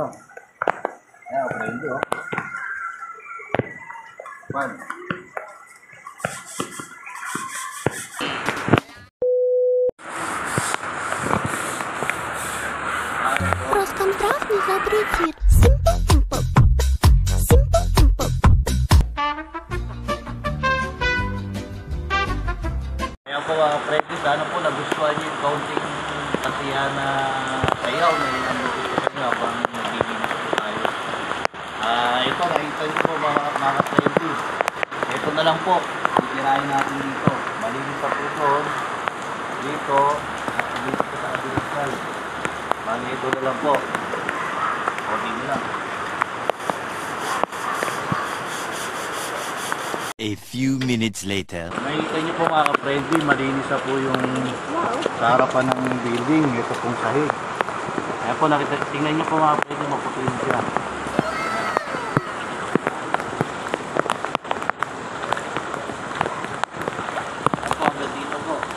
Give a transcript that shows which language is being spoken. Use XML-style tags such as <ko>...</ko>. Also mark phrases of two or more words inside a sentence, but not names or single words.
<tl>Ayan, ako na hindi oh. Kapal.</tl> <ru>Роскомздрав не запретит. Симпл-тимпл. Симпл-тимпл.</ru> <tl>Kaya po mga friends, sana po nagustuhan niyo yung kaunting kasiyahan na sayaw na inandito sa inyo habang naglilinis po tayo. Ito, nakita niyo po mga friends. Ito na lang po, titirahin natin dito. Malinis pa po doon, dito, at dito sa kabilang side. Bali ito na lang po. Konti nyo lang.</tl> <en>A few minutes later.</en> <tl>Nakikita niyo po mga ka-friendly, malinis na po yung sa harapan ng building. Ito pong sahig. Kaya po, tingnan niyo po mga ka-friendly, maputuin siya. Kaya po, hanggang dito po.</tl>